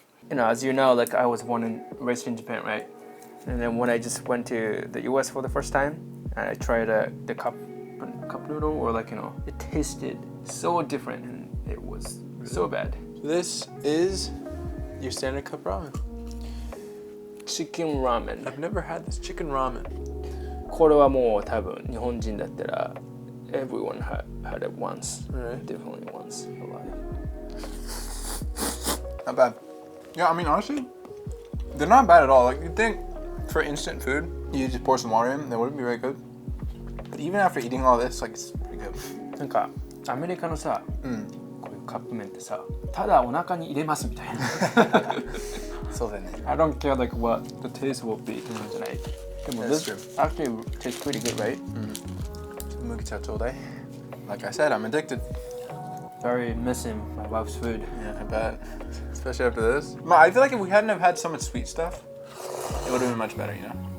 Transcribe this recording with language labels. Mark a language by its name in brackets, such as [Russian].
[English] You know, as you know, like I was born and raised in Japan, right? And then when I just went to the US for the first time, and I tried the cup noodle, or like, you know, it tasted so different and it was so bad. This is your standard cup ramen. Chicken ramen. I've never had this chicken ramen. [Japanese] これはもう多分日本人だったら [English] everyone had it once. Right. Definitely once in a life. Not bad. Yeah, I mean, honestly, they're not bad at all. Like, you'd think for instant food, you just pour some water in, that wouldn't be very good. But even after eating all this, like, it's pretty good. [Japanese] なんかアメリカのさ、こういうカップ麺ってさ、ただお腹に入れますみたいな。そうだね。 [English] I don't care like what the taste will be. [Japanese] じゃない。でも [English] That's this true. actually tastes pretty good, right? [Japanese] Mugicha chodai. [English] Like I said, I'm addicted. Very missing my wife's food. Yeah, I bet. Especially after this. I feel like if we hadn't have had so much sweet stuff, it would have been much better, you know?